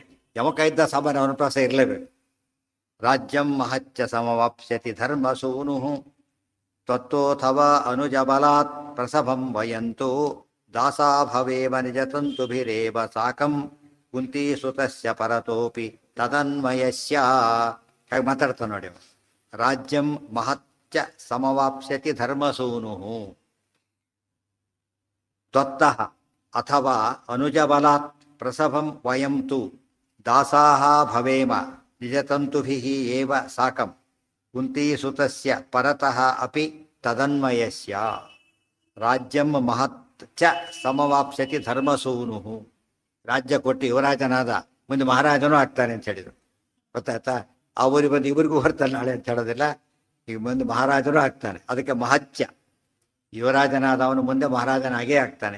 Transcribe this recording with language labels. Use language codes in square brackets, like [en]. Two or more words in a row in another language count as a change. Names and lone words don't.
[kn] ಯಮಕ ಇದ್ದ ಸಾಮಾನ್ಯ ಅನುಪ್ರಾಸ ಇರಲೇಬೇಕು. [sa] ರಾಜ್ಯಂ ಮಹಚ್ಚ ಸಮವಾಪ್ಸ್ಯತಿ ಧರ್ಮ ಸೂನು ತ್ವತ್ತೋಥವ ಅನುಜಬಲಾತ್ ಪ್ರಸಭಂ ವಯಂತು ದಾಸಾ ಭವೇಮ ನಿಜತಂತುಭಿರೇವ ಸಾಕಂ ಕುಂತೀಸುತಸ್ಯ ಪರತೋಪಿ ತದನ್ವಯಸ್ಯ. [kn] ಹಾಗೆ ಮಾತಾಡ್ತಾನೆ ನೋಡಿ. [sa] ರಾಜ್ಯಂ ಮಹಚ್ಚ ಸಮವಾಪ್ಸ್ಯತಿ ಧರ್ಮಸೂನು ತ್ವತ್ತಃ ಅಥವಾ ಅನುಜಬಲಾತ್ ಪ್ರಸಭಂ ವಯಂ ತು ದಾಸಾಹ ಭವೇಮ ನಿಜತಂತುಭಿಃ ಏವ ಸಾಕಂ ಕುಂತೀಸುತಸ್ಯ ಪರತಃ ಅಪಿ ತದನ್ವಯಸ್ಯ. ರಾಜ್ಯಂ ಮಹಚ್ಚ ಸಮವಾಪ್ಸ್ಯತಿ ಧರ್ಮಸೂನು. [kn] ರಾಜ್ಯ ಕೊಟ್ಟು ಯುವರಾಜನಾದ ಮುಂದೆ ಮಹಾರಾಜನೂ ಆಗ್ತಾನೆ ಅಂತ ಹೇಳಿದರು. ಗೊತ್ತಾಯ್ತಾ? ಆ ಊರಿಗೆ ಬಂದು ಇವರಿಗೂ ಹೊರತಾನೆ ನಾಳೆ ಅಂತ ಹೇಳೋದಿಲ್ಲ. ಈಗ ಮುಂದೆ ಮಹಾರಾಜನೂ ಆಗ್ತಾನೆ. ಅದಕ್ಕೆ ಮಹಚ್ಚ, ಯುವರಾಜನಾದ ಅವನು ಮುಂದೆ ಮಹಾರಾಜನಾಗೇ ಆಗ್ತಾನೆ.